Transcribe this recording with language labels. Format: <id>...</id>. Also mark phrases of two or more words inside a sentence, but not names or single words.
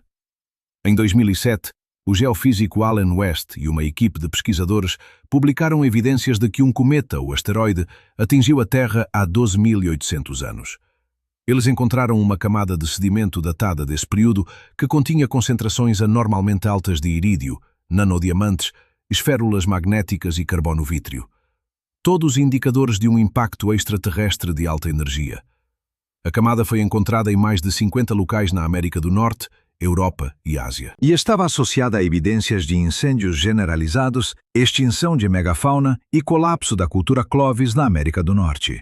<pt>Em 2007, o geofísico Alan West e uma equipe de pesquisadores publicaram evidências de que um cometa, ou asteroide, atingiu a Terra há 12.800 anos. Eles encontraram uma camada de sedimento datada desse período que continha concentrações anormalmente altas de irídio, nanodiamantes, esférulas magnéticas e carbono vítreo. Todos indicadores de um impacto extraterrestre de alta energia. A camada foi encontrada em mais de 50 locais na América do Norte, Europa e Ásia. E estava associada a evidências de incêndios generalizados, extinção de megafauna e colapso da cultura Clovis na América do Norte.</pt>